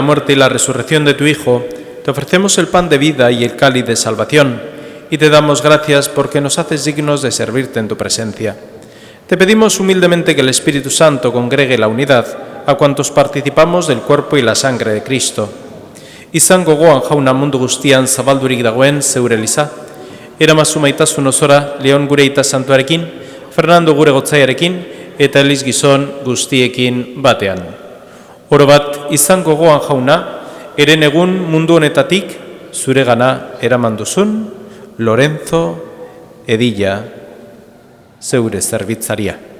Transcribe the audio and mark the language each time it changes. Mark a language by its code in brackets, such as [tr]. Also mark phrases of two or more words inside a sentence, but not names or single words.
[es] muerte y la resurrección de tu Hijo, te ofrecemos el pan de vida y el cáliz de salvación, y te damos gracias porque nos haces dignos de servirte en tu presencia. Te pedimos humildemente que el Espíritu Santo congregue la unidad a cuantos participamos del cuerpo y la sangre de Cristo. [eu] Izan gogoan jauna mundu guztian zabaldurik dagoen zeure eliza, eramazu maitasun osora Leon gure aita santuarekin, Fernando gure gotzaiarekin, eta Eliz gizon guztiekin batean. Oro bat, izan gogoan jauna, eren egun mundu honetatik zure gana eraman duzun, Lorenzo Edilla, zeure zerbitzaria.